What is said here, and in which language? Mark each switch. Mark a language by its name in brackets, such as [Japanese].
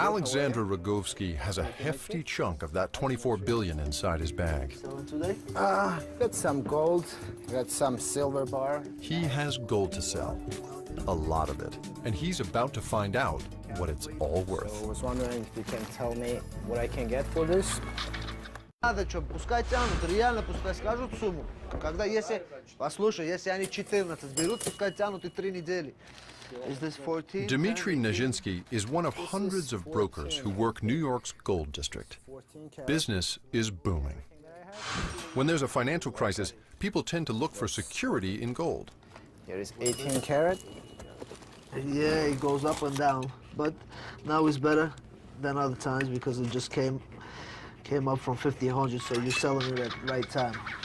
[English] Alexander Rogovsky has a hefty chunk of that $24 billion inside his bag. Selling today? Got some gold, got some silver bar. He has gold to sell. a lot of it, and he's about to find out what it's all worth. So I was wondering if you can tell me what I can get for this. [Russian] Надо что, пускай тянут, реально пускай скажут сумму. Когда если, послушай, если они 14 берут, пускай тянут и 3 недели. [English] Is this 14? Dmitry Nijinsky is one of hundreds of brokers who work New York's gold district. Business is booming. When there's a financial crisis, people tend to look for security in gold. Here is 18 karat. Yeah, it goes up and down, but now it's better than other times because it just came up from 1,500, so you're selling it at the right time.